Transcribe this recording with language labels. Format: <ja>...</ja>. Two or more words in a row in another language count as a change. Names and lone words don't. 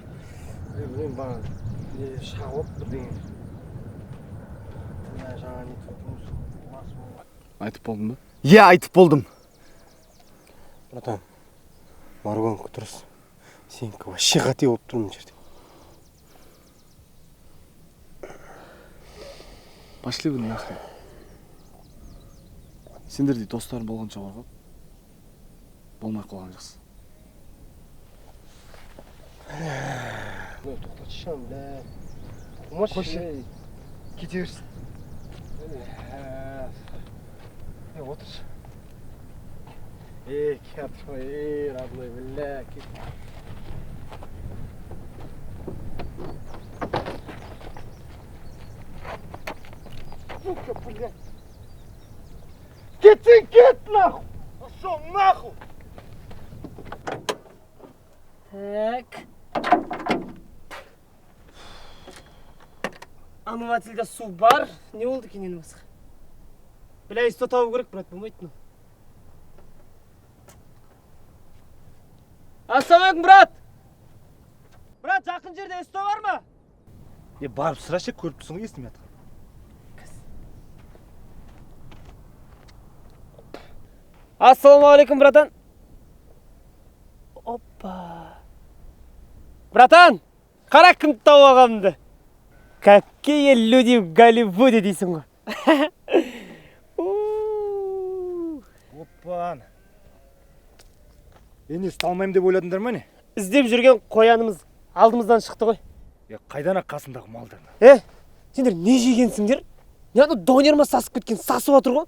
<kk>Мен баған шағып бірдеңе. Айтып болдың ба? Айтып болдым. Братан, Маргонка дұрыс. Сенікі вообще қате болып тұр мына жерде.</kk> <ru>Пошли вы нахрен.</ru> <kk>Сендердей достарым болғанша бар ғой. Болмай қалған жақсы. Тоқтатшы шам, бля. Қойшы. Кете берсін. Отыршы. Кетші,</kk> <ru>родной, бля,</ru> <kk>кет.</kk> <ru>Сука, блядь.</ru> <kk>Кетсең кет,</kk> <ru>нахуй. Пошел нахуй. Так.</ru> <kk>Омывательда су бар. Не болды екен енді басқа? Бля, есто табу керек, брат, болмайды ну. Ассалаумалейкум, брат! Брат, жақын жерде есто бар ма? Барып сұрашы, көріп тұрсың ғой естімей жатқан. Ассалаумалейкум, братан. Опа. Братан, қара кімді тауып алғанымды.</kk> <ru>Какие люди в Голливуде</ru> <kk>дейсің ғой. Оппан. Енді ұсталмаймын деп ойладыңдар ма не? Іздеп жүрген қоянымыз алдымыздан шықты ғой. Қайдан қасындағы малдарына? Сендер не жегенсіңдер? Не ана донерма сасып кеткен, сасып отыр ғой.</kk>